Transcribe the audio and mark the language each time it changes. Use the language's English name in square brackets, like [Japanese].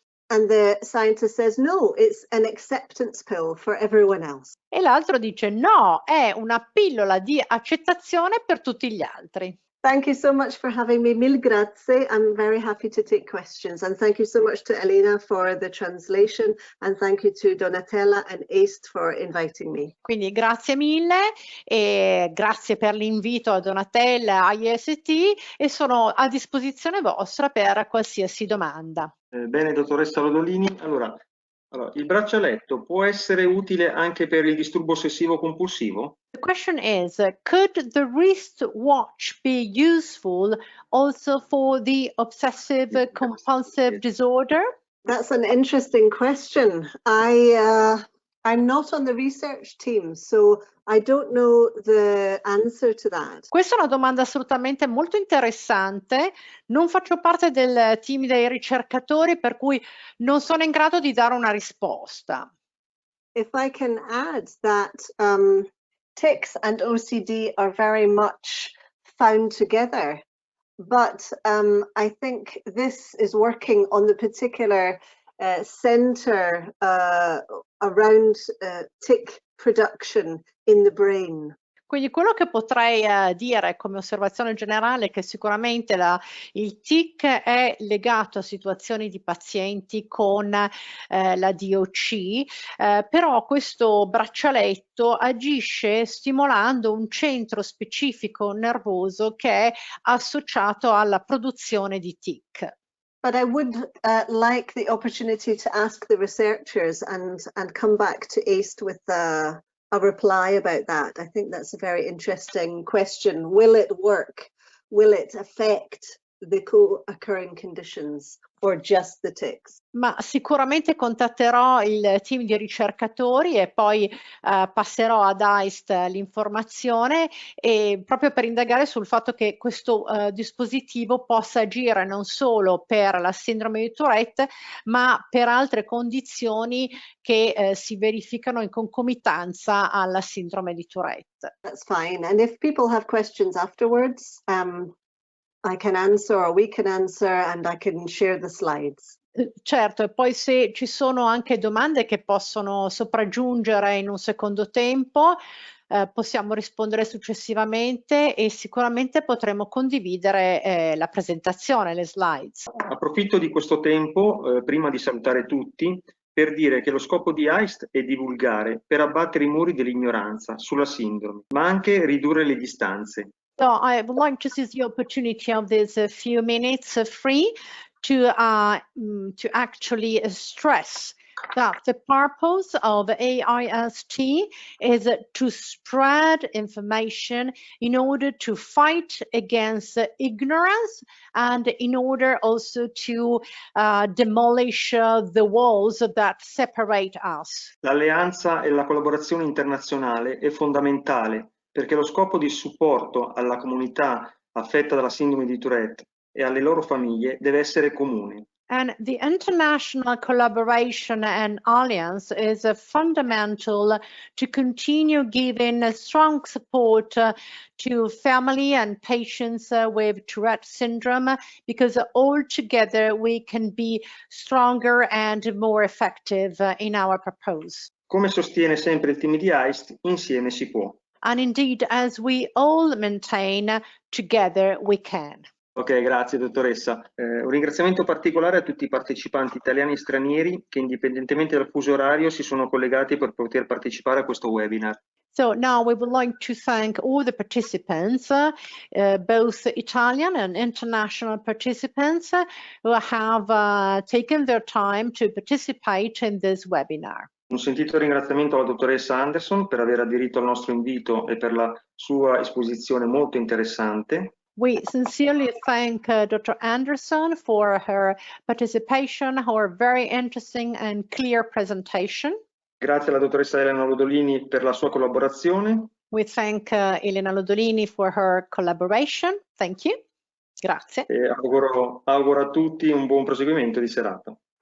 [English] And the scientist says, no, it's an acceptance pill for everyone else. [Italian] E l'altro dice, no, è una pillola di accettazione per tutti gli altri. [English] Thank you so much for having me. [Italian] Mille grazie. [English] I'm very happy to take questions. And thank you so much to Elena for the translation. And thank you to Donatella and A.I.S.T for inviting me. [Italian] Quindi grazie mille e grazie per l'invito a Donatella, a A.I.S.T e sono a disposizione vostra per qualsiasi domanda. Bene, dottoressa Lodolini. Allora, il braccialetto può essere utile anche per il disturbo ossessivo compulsivo? [English] The question is, could the wristwatch be useful also for the obsessive compulsive disorder? That's an interesting question. I'm not on the research team, so I don't know the answer to that. [Italian] Questa è una domanda assolutamente molto interessante. Non faccio parte del team dei ricercatori, per cui non sono in grado di dare una risposta. [English] If I can add that tics and OCD are very much found together, but I think this is working on the particular center around tic production in the brain. [Italian] Quindi quello che potrei dire come osservazione generale è che sicuramente il tic è legato a situazioni di pazienti con la DOC, però questo braccialetto agisce stimolando un centro specifico nervoso che è associato alla produzione di tic. [English] But I would like the opportunity to ask the researchers and come back to A.I.S.T with a reply about that. I think that's a very interesting question. Will it work? Will it affect the co-occurring conditions or just the tics? [Italian] Ma sicuramente contatterò il team di ricercatori e poi passerò ad A.I.S.T l'informazione e proprio per indagare sul fatto che questo dispositivo possa agire non solo per la sindrome di Tourette, ma per altre condizioni che si verificano in concomitanza alla sindrome di Tourette. [English] That's fine. And if people have questions afterwards, I can answer or we can answer and I can share the slides. [Italian] Certo, e poi se ci sono anche domande che possono sopraggiungere in un secondo tempo, possiamo rispondere successivamente e sicuramente potremo condividere la presentazione, le slides. Approfitto di questo tempo, prima di salutare tutti, per dire che lo scopo di A.I.S.T è divulgare per abbattere i muri dell'ignoranza sulla sindrome, ma anche ridurre le distanze. [English] So I would like to seize the opportunity of these few minutes free to actually stress that the purpose of AIST is to spread information in order to fight against ignorance and in order also to demolish the walls that separate us. [Italian] L'alleanza e la collaborazione internazionale è fondamentale perché lo scopo di supporto alla comunità affetta dalla sindrome di Tourette e alle loro famiglie deve essere comune. [English] And the international collaboration and alliance is fundamental to continue giving strong support to family and patients with Tourette syndrome, because all together we can be stronger and more effective in our purpose. [Italian] Come sostiene sempre il team di A.I.S.T, insieme si può. [English] And indeed, as we all maintain, together we can. [Italian] Ok, grazie dottoressa. Un ringraziamento particolare a tutti i partecipanti italiani e stranieri che indipendentemente dal fuso orario si sono collegati per poter partecipare a questo webinar. [English] So now we would like to thank all the participants, both Italian and international participants who have taken their time to participate in this webinar. [Italian] Un sentito ringraziamento alla dottoressa Anderson per aver aderito al nostro invito e per la sua esposizione molto interessante. [English] We sincerely thank Dr. Anderson for her participation, her very interesting and clear presentation. [Italian] Grazie alla dottoressa Elena Lodolini per la sua collaborazione. [English] We thank Elena Lodolini for her collaboration. Thank you. [Italian] Grazie. E auguro a tutti un buon proseguimento di serata.